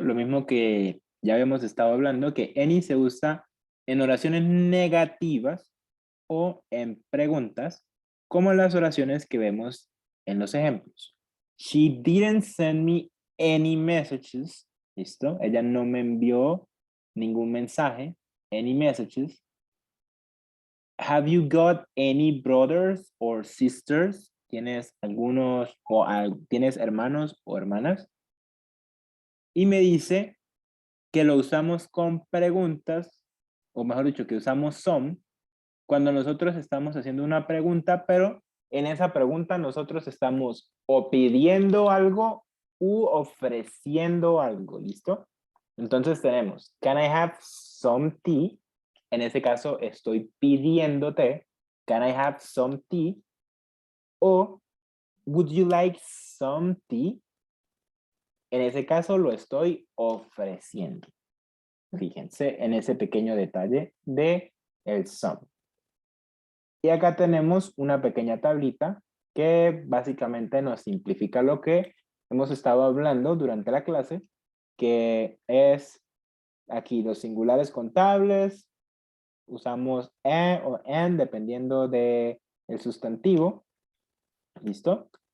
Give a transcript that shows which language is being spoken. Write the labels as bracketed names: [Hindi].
[Spanish] Lo mismo que ya habíamos estado hablando, que any se usa en oraciones negativas o en preguntas, como las oraciones que vemos en los ejemplos. [English] She didn't send me any messages. [Spanish] Listo. Ella no me envió ningún mensaje. [English] Any messages. Have you got any brothers or sisters? [Spanish] ¿Tienes algunos o tienes hermanos o hermanas? Y me dice que lo usamos con preguntas, o mejor dicho, que usamos some cuando nosotros estamos haciendo una pregunta, pero en esa pregunta nosotros estamos o pidiendo algo u ofreciendo algo, ¿listo? Entonces tenemos, [English] can I have some tea? [Spanish] En ese caso estoy pidiéndote, [English] can I have some tea? O, would you like some tea? [Spanish] En ese caso lo estoy ofreciendo. Fíjense en ese pequeño detalle de el some. Y acá tenemos una pequeña tablita que básicamente nos simplifica lo que hemos estado hablando durante la clase, que es aquí los singulares contables, usamos o en dependiendo de el sustantivo, ¿listo?